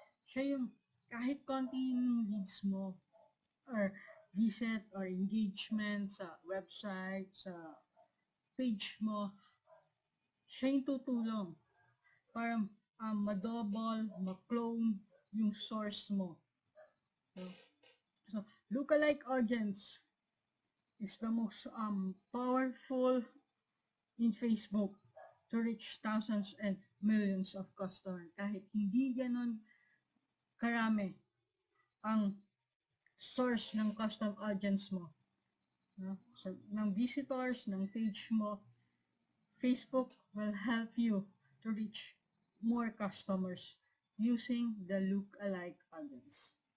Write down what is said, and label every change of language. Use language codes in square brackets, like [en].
[tl] Siya yung kahit konti yung leads mo or visit or engagement sa website, sa page mo, siya yung tutulong para ma-double, ma-clone yung source mo. [en] So, lookalike audience is the most powerful in Facebook to reach thousands and millions of customers. [tl] Kahit hindi ganon karami ang source ng custom audience mo. [en] So, [tl] ng visitors, ng page mo, [en] Facebook will help you to reach more customers using the look-alike audience.